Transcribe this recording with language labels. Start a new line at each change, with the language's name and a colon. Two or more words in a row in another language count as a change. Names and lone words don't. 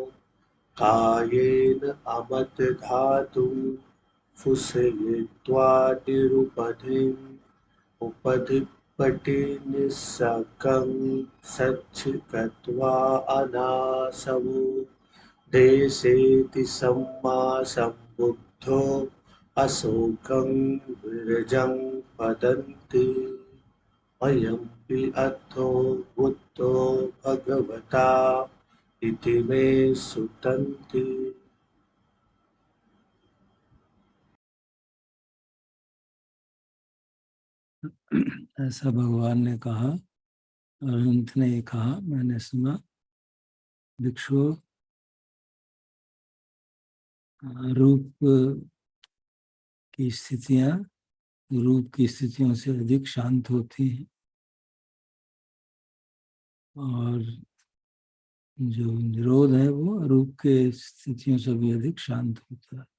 Pali: कायेन अमतधातुं फुसयित्वा निरुपधिम् उपधिपति निस्सकं सच्छिकत्वा अनासवो देशेति सम्मा सम्बुद्धो अशोकं विरजं वदन्ति अयम्पि अर्थो बुद्धो भगवता इति मे सुतन्ति।
Hindi: ऐसा भगवान ने कहा और अंत ने कहा, मैंने सुना, भिक्षु रूप की स्थितियां रूप की स्थितियों से अधिक शांत होती हैं और जो निरोध है वो रूप के स्थितियों से भी अधिक शांत होता है।